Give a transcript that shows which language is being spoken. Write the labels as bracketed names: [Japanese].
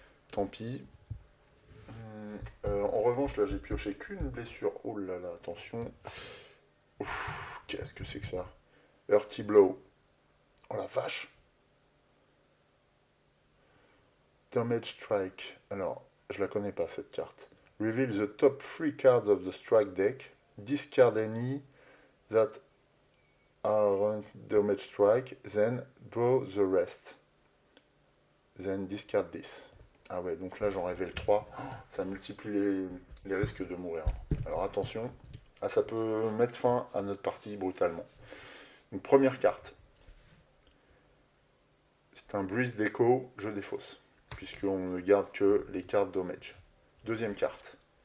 [French] Tant pis. En revanche, là, j'ai pioché qu'une blessure. Oh là là, attention. Qu'est-ce que c'est que ça? Earthy Blow. Oh la vache. Damage Strike. Alors, Je la connais pas cette carte. [English] Reveal the top 3 cards of the strike deck. Discard any that are damage strike. Then draw the rest. Then discard this. [French] Ah ouais, donc là j'en révèle 3. Ça multiplie les risques de mourir. Alors attention. Ah, ça peut mettre fin à notre partie brutalement. Donc première carte. C'est un Breeze Deco, je défausse. Puisqu'on ne garde que les cartes damage. Deuxième carte.